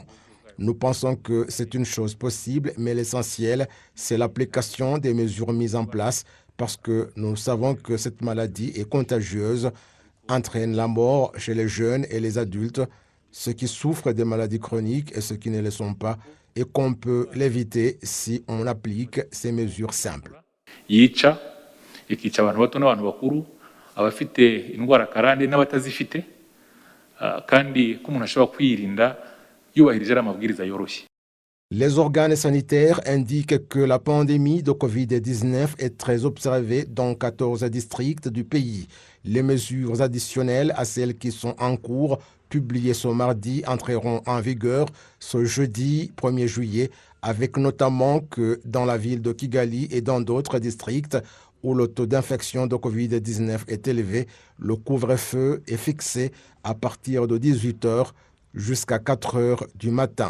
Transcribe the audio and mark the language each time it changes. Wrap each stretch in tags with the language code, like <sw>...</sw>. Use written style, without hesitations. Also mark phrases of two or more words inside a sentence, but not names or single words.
<fr>Nous pensons que c'est une chose possible, mais l'essentiel, c'est l'application des mesures mises en place parce que nous savons que cette maladie est contagieuse, entraîne la mort chez les jeunes et les adultes, ceux qui souffrent des maladies chroniques et ceux qui ne le sont pas, et qu'on peut l'éviter si on applique ces mesures simples.</fr> <rw>ikica abantu bato n'abantu bakuru, abafite indwara karande n'abatazifite, kandi ko umuntu ashobora kwirinda yubahirije amabwiriza yoroshye.</rw> <fr>Les organes sanitaires indiquent que la pandémie de Covid-19 est très observée dans 14 districts du pays. Les mesures additionnelles à celles qui sont en cours, publiées ce mardi, entreront en vigueur ce jeudi 1er juillet, avec notamment que dans la ville de Kigali et dans d'autres districts où le taux d'infection de Covid-19 est élevé, le couvre-feu est fixé à partir de 18h jusqu'à 4h du matin.</fr>